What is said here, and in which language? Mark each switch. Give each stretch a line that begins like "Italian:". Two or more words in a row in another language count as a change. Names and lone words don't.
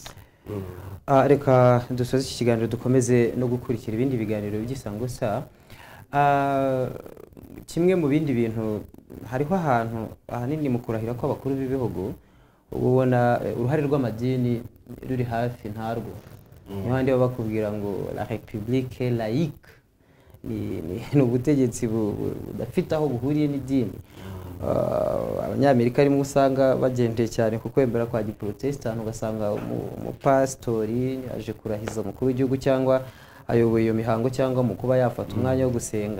Kinyarwanda: Reka dusoze iki kiganiro dukomeze no gukurikira ibindi biganiro by'Isango Star. Kimwe mu bindi bintu, hariho ahantu ahanini mu kurahira ko abakuru b'ibihugu ubona uruhare rw'amadini ruri hafi ntarwo. N'abandi baba bakubwira ngo
French: la république laïque
Kinyarwanda: ni ubutegetsi budafite aho buhuriye n'idini. Abanyamerika arimo usanga bagendeye cyane ku kwemera kwa giprotestant, ugasanga umupasitori aje kurahiza umukuru w'igihugu cyangwa ayoboye iyo mihango cyangwa mu kuba yafata umwanya wo gusenga.